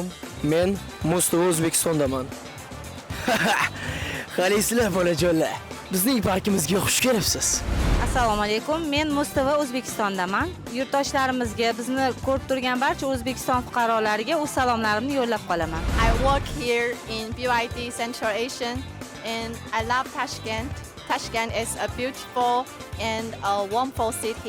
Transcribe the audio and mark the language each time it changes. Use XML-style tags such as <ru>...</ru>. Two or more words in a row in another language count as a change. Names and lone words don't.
<uz>Men Mustafa O'zbekistondaman. Qalaysizlar bolajonlar? Bizning parkimizga xush kelibsiz. Assalomu alaykum. Men Mustafa O'zbekistondaman. Yurtdoshlarimizga, bizni ko'rib turgan barcha O'zbekiston fuqarolariga o'z salomlarimni yo'llab qolaman.</uz> <en>I work here in BYD Central Asian and I love Tashkent. Tashkent is a beautiful and a wonderful city.</en>